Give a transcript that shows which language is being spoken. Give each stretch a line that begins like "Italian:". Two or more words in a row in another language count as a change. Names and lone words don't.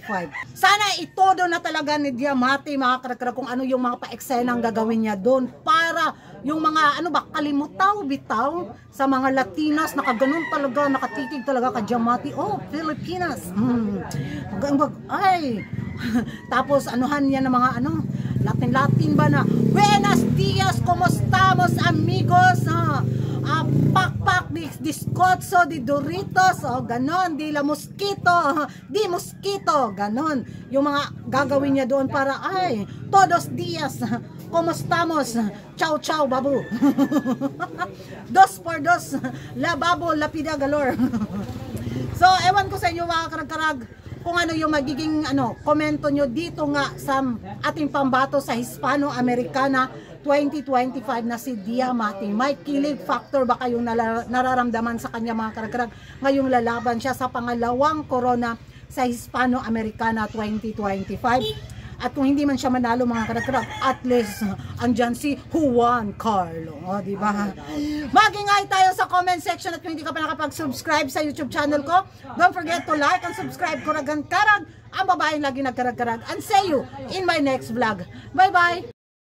Filipino: Sana itodo na talaga ni Diamante mga karag-karag kung ano yung mga pa-eksena ang gagawin niya doon para yung mga kalimutaw bitaw sa mga Latinas, nakaganon talaga, nakatitig talaga ka Diamante. Oh, Pilipinas. Ay. Tapos anuhan niya ng mga Latin ba na?
Spanish: Buenos dias, ¿cómo estamos amigos? Pakpak di scotso di Doritos, ganon, di la mosquito, di mosquito,
Filipino: ganon yung mga gagawin niya doon para
Spanish: todos dias como estamos? Ciao, ciao, babu. Dos por dos, la babo, lapida galore.
Filipino: So, ewan ko sa inyo mga karag-karag, kung ano yung magiging komento nyo dito nga sa ating pambato sa Hispano-Americana 2025 na si Diamante. May kilig factor ba kayong nararamdaman sa kanya mga karag-karag ngayong lalaban siya sa pangalawang corona sa Hispano-Americana 2025? At kung hindi man siya manalo mga karag-karag,
English: at least
Filipino: andyan si Juan Carlo, di ba? Mag-ingay tayo sa
English: comment section
Filipino: at kung hindi ka pa nakapag-subscribe sa YouTube channel ko,
English: don't forget to like and subscribe.
Filipino: Kuragan Karag, ang babaeng lagi nagkarag-karag.
English: And see you in my next vlog. Bye-bye!